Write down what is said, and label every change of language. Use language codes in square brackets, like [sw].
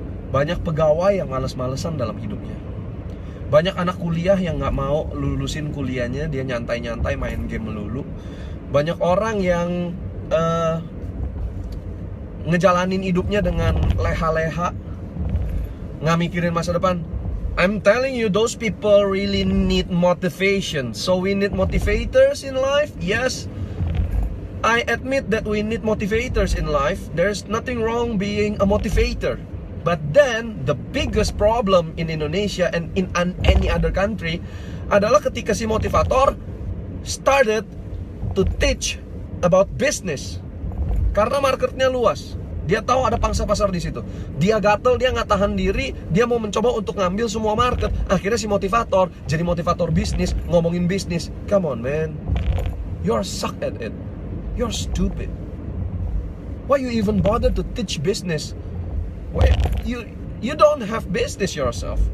[id] Banyak pegawai yang males-malesan dalam hidupnya. Banyak anak kuliah yang nggak mau lulusin kuliahnya, dia nyantai-nyantai main game melulu. Banyak orang yang ngejalanin hidupnya dengan leha-leha, nggak mikirin masa depan. [en] I'm telling you, those people really need motivation. So we need motivators in life. Yes, I admit that we need motivators in life. There's nothing wrong being a motivator. But then the biggest problem in Indonesia and in any other country [id] adalah ketika si [en] motivator started to teach about business. [id] Karena marketnya luas, dia tahu ada pangsa pasar di situ. Dia gatel, dia nggak tahan diri, dia mau mencoba untuk ngambil semua market. Akhirnya si motivator jadi motivator bisnis, ngomongin bisnis. [en] Come on man, you're suck at it. You're stupid. Why you even bother to teach business? Wait, you don't have business yourself.